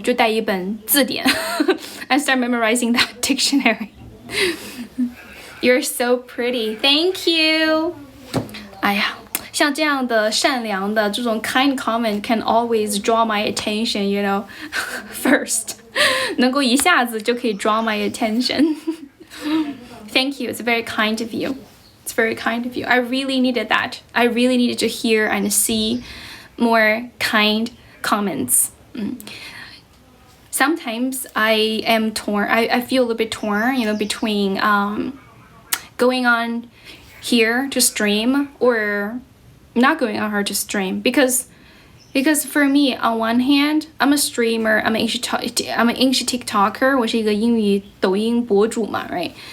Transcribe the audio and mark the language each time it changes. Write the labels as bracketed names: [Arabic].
[Chinese] 就带一本字典 [English] and start memorizing that dictionary. You're so pretty. Thank you. 哎呀。 [Chinese] 像这样的善良的这种 [English] kind comment can always draw my attention, first. [Chinese] 能够一下子就可以 [English] draw my attention. Thank you. It's very kind of you. I really needed that. I really needed to hear and see more kind comments. Sometimes I am torn. I feel a little bit torn, between going on here to stream or not going on here to stream because for me, on one hand, I'm a streamer, I'm an English TikToker, [Chinese] 我是一个英语抖音博主嘛 [English] right?